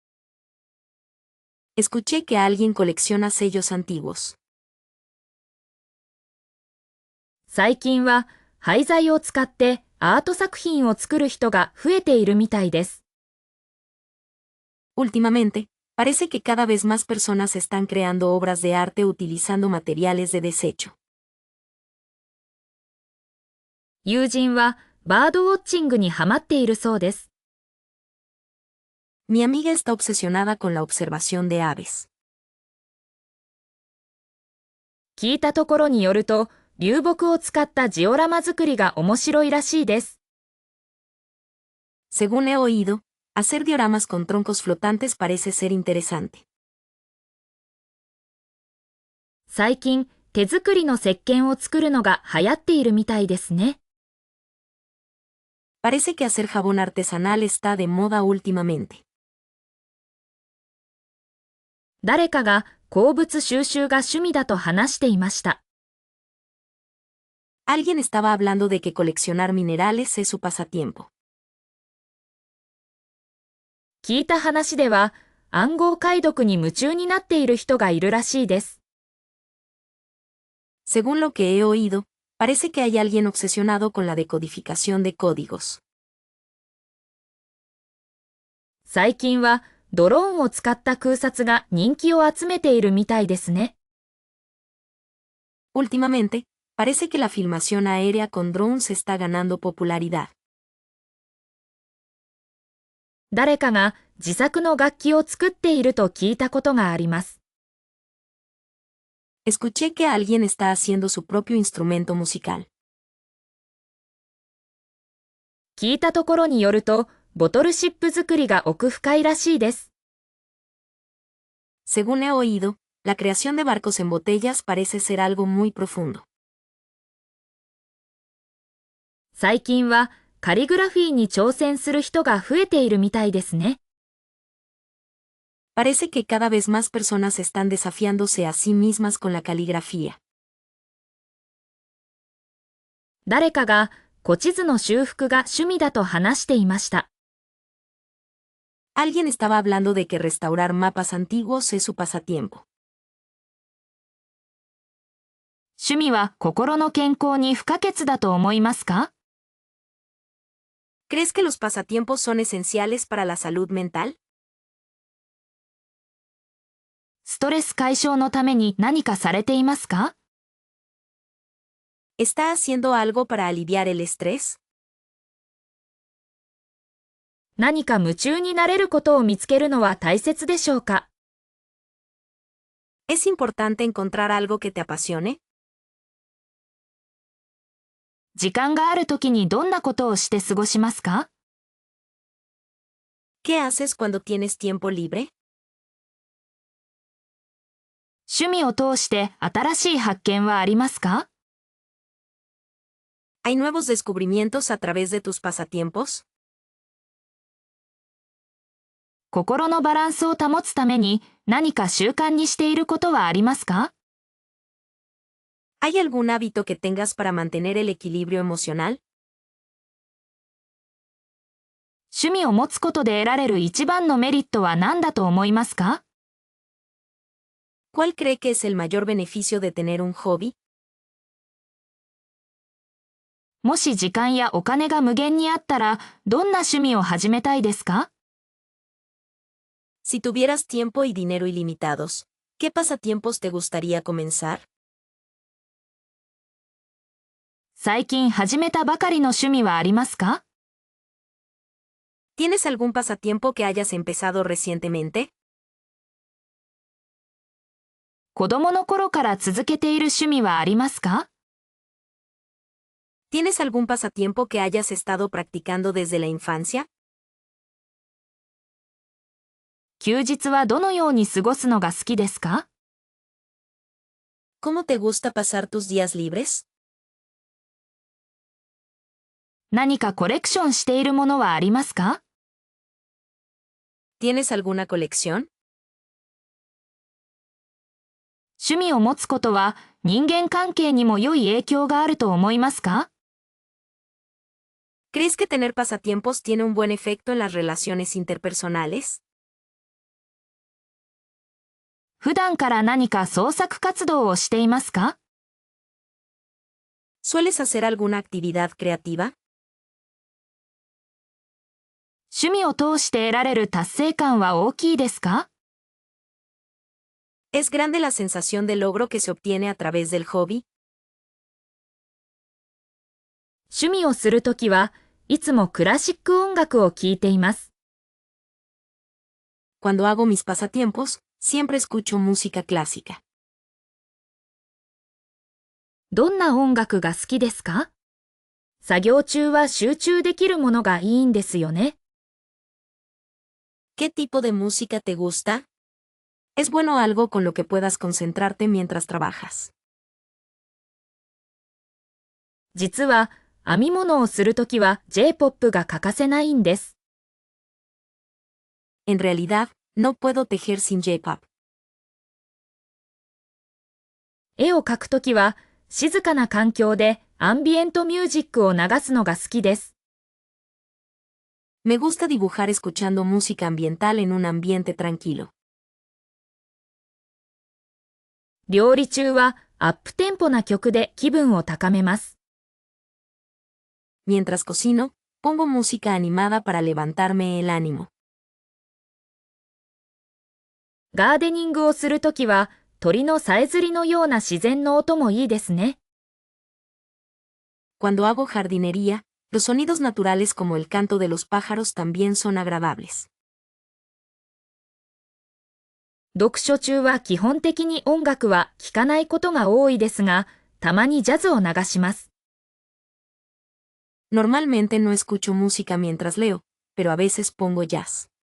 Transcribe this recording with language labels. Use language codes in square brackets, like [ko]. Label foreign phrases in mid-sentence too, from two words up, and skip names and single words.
[es] Escuché que alguien colecciona sellos antiguos. [ja] 最近は廃材を使ってアート作品を作る人が増えているみたいです。 [es] Últimamente, parece que cada vez más personas están creando obras de arte utilizando materiales de desecho. [ja] 友人はバードウォッチングにハマっているそうです。 [es] Mi amiga está obsesionada con la observación de aves. [ja] 聞いたところによると、流木を使ったジオラマ作りが面白いらしいです。 [es] Según he oído, hacer dioramas con troncos flotantes parece ser interesante. [ja] 最近、手作りの石鹸を作るのが流行っているみたいですね。 [es] Parece que hacer jabón artesanal está de moda últimamente. [ja] 誰かが鉱物収集が趣味だと話していました。 [es] Alguien estaba hablando de que coleccionar minerales es su pasatiempo. [ja] 聞いた話では、暗号解読に夢中になっている人がいるらしいです。 [es] Según lo que he oído, parece que hay alguien obsesionado con la decodificación de códigos. [ja] 最近はドローンを使った空撮が人気を集めているみたいですね。 [es] Últimamente, parece que la filmación aérea con drones está ganando popularidad. [ja] 誰かが自作の楽器を作っていると聞いたことがあります。 [es] Escuché que alguien está haciendo su propio instrumento musical. [ja] 聞いたところによると、ボトルシップ作りが奥深いらしいです。 [es] Según he oído, la creación de barcos en botellas parece ser algo muy profundo. [ja] 最近はカリグラフィーに挑戦する人が増えているみたいですね。 [es] Parece que cada vez más personas están desafiándose a sí mismas con la caligrafía. [ja] 誰かが古地図の修復が趣味だと話していました。 [es] Alguien estaba hablando de que restaurar mapas antiguos es su pasatiempo. [ja] 趣味は心の健康に不可欠だと思いますか？ [es] ¿Crees que los pasatiempos son esenciales para la salud mental? [ja] ストレス解消のために何かされていますか？ [es] ¿Está haciendo algo para aliviar el estrés? [ja] 何か夢中になれることを見つけるのは大切でしょうか？ [es] ¿Es importante encontrar algo que te apasione? [ja] 時間があるときにどんなことをして過ごしますか？ [es] ¿Qué haces cuando tienes tiempo libre? [ja] 趣味を通して新しい発見はありますか？ [es] ¿Hay nuevos descubrimientos a través de tus pasatiempos? [ja] 心のバランスを保つために何か習慣にしていることはありますか？ [es] ¿Hay algún hábito que tengas para mantener el equilibrio emocional? [ja] 趣味を持つことで得られる一番のメリットは何だと思いますか？ [es] ¿Cuál cree que es el mayor beneficio de tener un hobby? [ja] もし時間やお金が無限にあったら、どんな趣味を始めたいですか？ [es] Si tuvieras tiempo y dinero ilimitados, ¿qué pasatiempos te gustaría comenzar? [ja] 最近始めたばかりの趣味はありますか？ [es] ¿Tienes algún pasatiempo que hayas empezado recientemente? [ja] 子供の頃から続けている趣味はありますか？ [es] ¿Tienes algún pasatiempo que hayas estado practicando desde la infancia? [ja] 休日はどのように過ごすのが好きですか？ [es] ¿Cómo te gusta pasar tus días libres? [ja] 何かコレクションしているものはありますか？ [es] ¿Tienes alguna colección? [ja] 趣味を持つことは人間関係にも良い影響があると思いますか？ [es] ¿Crees que tener pasatiempos tiene un buen efecto en las relaciones interpersonales? [ja] 普段から何か創作活動をしていますか？ [es] ¿Sueles hacer alguna actividad creativa? [ja] 趣味を通して得られる達成感は大きいですか？ [es] ¿Es grande la sensación de logro que se obtiene a través del hobby? [ja] 趣味をするときはいつもクラシック音楽を聴いています。 [es] Cuando hago mis pasatiempos, siempre escucho música clásica. [ja] どんな音楽が好きですか？作業中は集中できるものがいいんですよね。 [es] ¿Qué tipo de música te gusta? Es bueno algo con lo que puedas concentrarte mientras trabajas. [ja] 実は編み物をするときは J-POP が欠かせないんです。 [es] En realidad, no puedo tejer sin J-pop. [ja] 絵を描くときは静かな環境でアンビエントミュージックを流すのが好きです。 [es] Me gusta dibujar escuchando música ambiental en un ambiente tranquilo. [ja] 料理中はアップテンポな曲で気分を高めます。 [es] Mientras cocino, pongo música animada para levantarme el ánimo. [ja] ガーデニングをするときは鳥のさえずりのような自然の音もいいですね。 [es] Cuando hago jardinería, los sonidos naturales como el canto de los pájaros también son agradables. [ja] 読書中は基本的に音楽は聴かないことが多いですが、たまにジャズを流します。 [es] Normalmente no escucho música mientras leo, pero a veces pongo jazz.